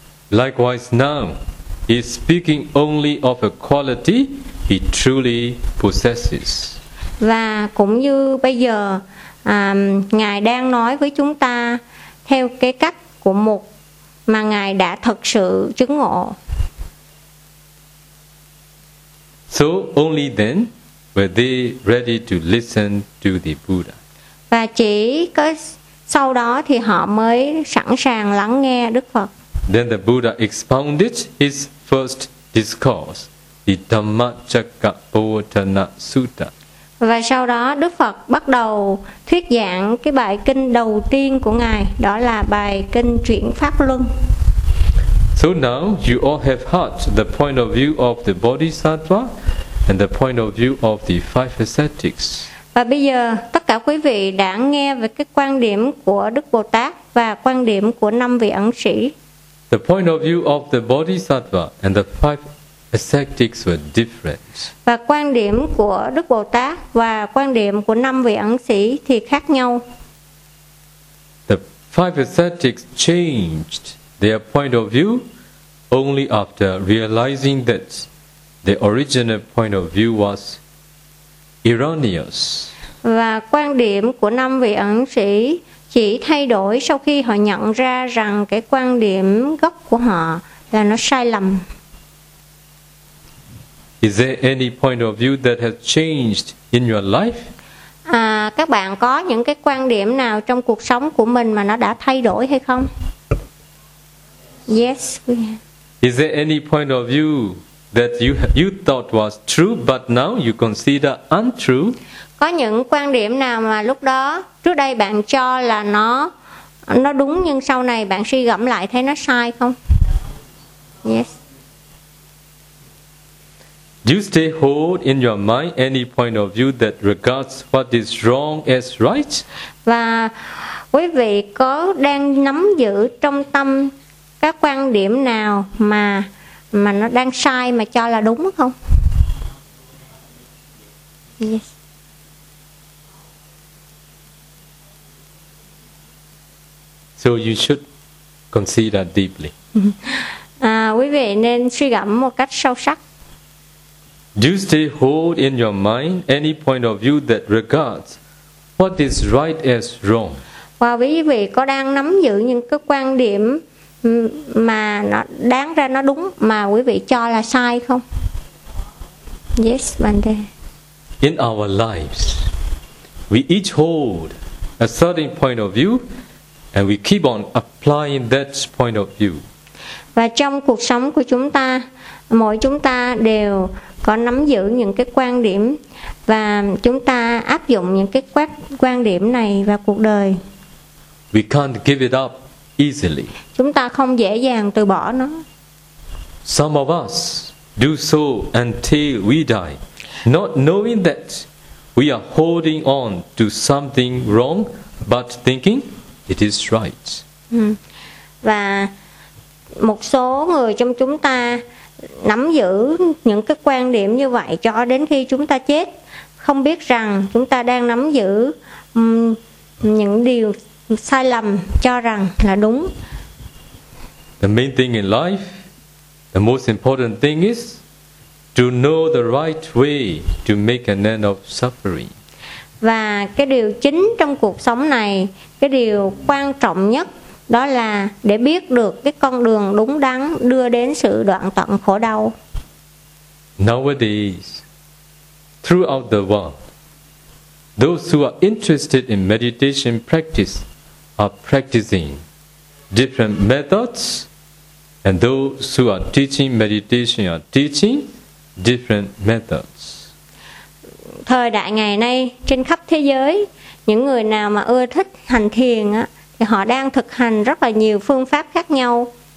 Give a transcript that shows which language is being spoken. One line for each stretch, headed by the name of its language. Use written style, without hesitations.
English: Likewise now, he is speaking only of a quality he truly possesses.
Vietnamese: Và cũng như bây giờ, ngài đang nói với chúng ta theo cái cách của một mà ngài đã thật sự chứng ngộ.
English: So only then were they ready to listen to the Buddha.
Vietnamese: Và chỉ có sau đó thì họ mới sẵn sàng lắng nghe Đức Phật.
English: Then the Buddha expounded his first discourse, the Dhammacakkappavattana Sutta.
Vietnamese: Và sau đó Đức Phật bắt đầu thuyết giảng cái bài kinh đầu tiên của ngài, đó là bài kinh Chuyển Pháp Luân.
English: So now you all have heard the point of view of the Bodhisattva and the point of view of the five ascetics.
Vietnamese: Và bây giờ tất cả quý vị đã nghe về cái quan điểm của Đức Bồ Tát và quan điểm của năm vị ẩn sĩ.
English: The point of view of the Bodhisattva and the five ascetics were different.
Vietnamese: Và quan điểm của Đức Bồ Tát và quan điểm của năm vị ẩn sĩ thì khác nhau.
English: The five ascetics changed their point of view only after realizing that the original point of view was erroneous.
Vietnamese: Và quan điểm của năm vị ẩn sĩ chỉ thay đổi sau khi họ nhận ra rằng cái quan điểm gốc của họ là nó sai lầm.
English: Is there any point of view that has changed in your life?
Vietnamese: À, các bạn có những cái quan điểm nào trong cuộc sống của mình mà nó đã thay đổi hay không?
English: Yes, we have. Is there any point of view that you thought was true but now you consider untrue?
Vietnamese: Có những quan điểm nào mà lúc đó trước đây bạn cho là nó đúng nhưng sau này bạn suy gẫm lại thấy nó sai không?
English: Yes. Do you stay hold in your mind any point of view that regards what is wrong as right?
Vietnamese: Và quý vị có đang nắm giữ trong tâm các quan điểm nào mà nó đang sai mà cho là đúng không?
English: Yes. So you should consider deeply.
Vietnamese: À, quý vị nên suy gẫm một cách sâu sắc.
English: Do you stay hold in your mind any point of view that regards what is right as wrong?
Vietnamese: Và quý vị có đang nắm giữ những cái quan điểm mà nó đáng ra nó đúng mà quý vị cho là sai không?
English: Yes, Bande. In our lives, we each hold a certain point of view and we keep on applying that point of view.
Vietnamese: Và trong cuộc sống của chúng ta, mỗi chúng ta đều có nắm giữ những cái quan điểm và chúng ta áp dụng những cái quan điểm này vào cuộc đời.
English: We can't give it up easily.
Vietnamese: Chúng ta không dễ dàng từ bỏ nó.
English: Some of us do so until we die, not knowing that we are holding on to something wrong, but thinking it is right.
Vietnamese: Và một số người trong chúng ta nắm giữ những cái quan điểm như vậy cho đến khi chúng ta chết, không biết rằng chúng ta đang nắm giữ những điều sai lầm cho rằng là đúng.
English: The main thing in life, the most important thing is to know the right way to make an end of suffering.
Vietnamese: Và cái điều chính trong cuộc sống này, cái điều quan trọng nhất đó là để biết được cái con đường đúng đắn đưa đến sự đoạn tận khổ đau.
English: Nowadays, throughout the world, those who are interested in meditation practice are practicing different methods, and those who are teaching meditation are teaching different methods.
Vietnamese: Thời đại ngày nay, trên khắp thế giới, những người nào mà ưa thích hành thiền á, thì họ đang thực hành rất là nhiều phương pháp khác nhau.